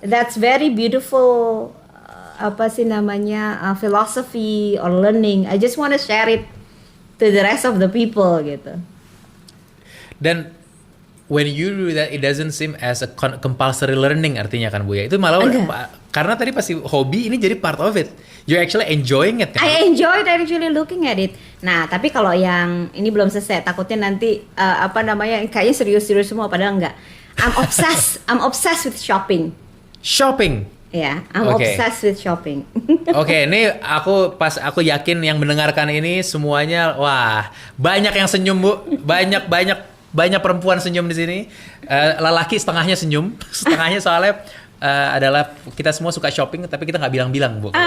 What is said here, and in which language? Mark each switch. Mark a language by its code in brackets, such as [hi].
[en] That's very beautiful [id] apa sih namanya [en] philosophy or learning. I just want to share it to the rest of the people gitu. Dan when you do that, it doesn't seem as a compulsory learning [id] artinya kan Bu ya. Itu malah karena tadi pasti hobi ini jadi [en] part of it. You're actually enjoying it kan? I enjoyed actually looking at it. [id] Nah, tapi kalau yang ini belum selesai, takutnya nanti apa namanya kayaknya serius-serius semua padahal enggak. [en] I'm obsessed with shopping. Shopping. Ya, I'm [id] Oke. [en] obsessed with shopping. [id] Oke, ini aku yakin yang mendengarkan ini semuanya wah, banyak yang senyum Bu. Banyak perempuan senyum di sini. Lelaki setengahnya senyum, setengahnya soalnya adalah kita semua suka shopping tapi kita nggak bilang-bilang Bu.